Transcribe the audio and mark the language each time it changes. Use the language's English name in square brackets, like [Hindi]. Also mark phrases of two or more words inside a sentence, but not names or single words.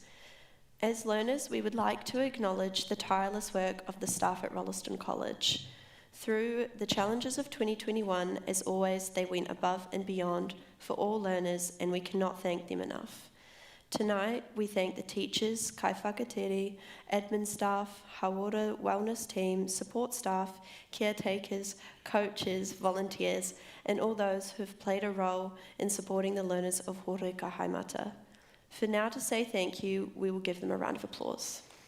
[English] As learners, we would like to acknowledge the tireless work of the staff at Rolleston College. Through the challenges of 2021, as always, they went above and beyond for all learners, and we cannot thank them enough. Tonight, we thank the teachers, [Māori] kai whakatere, [English] admin staff, hauora wellness team, support staff, caretakers, coaches, volunteers, and all those who have played a role in supporting the learners of Horeka Haimata. For now, to say thank you, we will give them a round of applause.